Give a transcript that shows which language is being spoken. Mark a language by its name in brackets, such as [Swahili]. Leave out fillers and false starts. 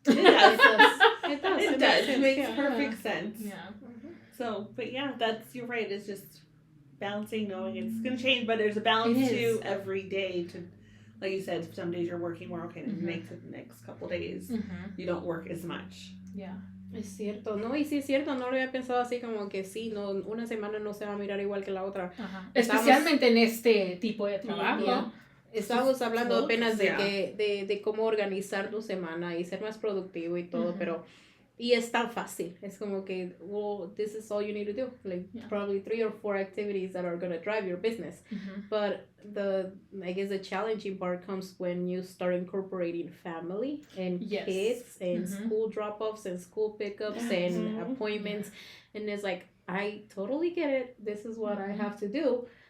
[English] It does. It does. It makes perfect sense. Yeah. So, but yeah, you're right. It's just balancing, knowing it's going to change, but there's a balance to every day. To, like you said, some days you're working more. Okay, the next couple days you don't work as much. Yeah. [Spanish] Es cierto, no, y sí es cierto, no lo había pensado así como que sí, no, una semana no se va a mirar igual que la otra. Especialmente en este tipo de trabajo. Estábamos hablando apenas de cómo organizar tu semana y ser más productivo y todo, pero y es tan fácil. Es como que, [English] well, this is all you need to do. Like probably 3 or 4 activities that are going to drive your business. But I guess the challenging part comes when you start incorporating family and kids and school drop-offs and school pickups and appointments. And it's like, I totally get it. This is what I have to do.